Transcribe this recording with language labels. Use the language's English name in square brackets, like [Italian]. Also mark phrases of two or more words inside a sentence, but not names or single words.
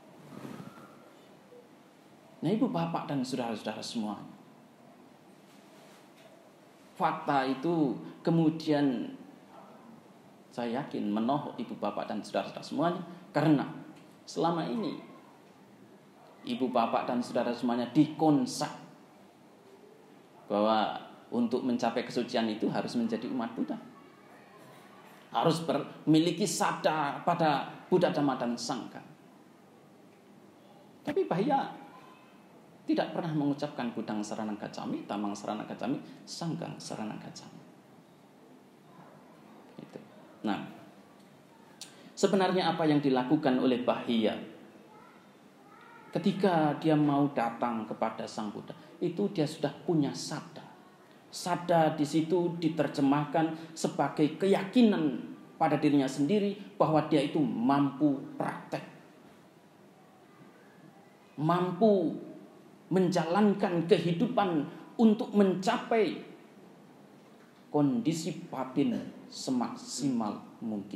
[Indonesian] Nah, ibu bapak dan saudara-saudara semuanya, fakta itu kemudian saya yakin menohok ibu bapak dan saudara-saudara semuanya, karena selama ini ibu bapak dan saudara semuanya dikonsep bahwa untuk mencapai kesucian itu harus menjadi umat Buddha, harus memiliki sabda pada Buddha, Dhamma dan Sangha. Tapi Bahia tidak pernah mengucapkan [Pali] Budang Saranang Gacchami, Dhammang Saranang Gacchami, Sanghang Saranang Gacchami. [Indonesian] Itu. Nah, sebenarnya apa yang dilakukan oleh Bahia ketika dia mau datang kepada Sang Buddha, itu dia sudah punya sabda. Sabda di situ diterjemahkan sebagai keyakinan pada dirinya sendiri bahwa dia itu mampu praktek, mampu menjalankan kehidupan untuk mencapai kondisi batin semaksimal mungkin.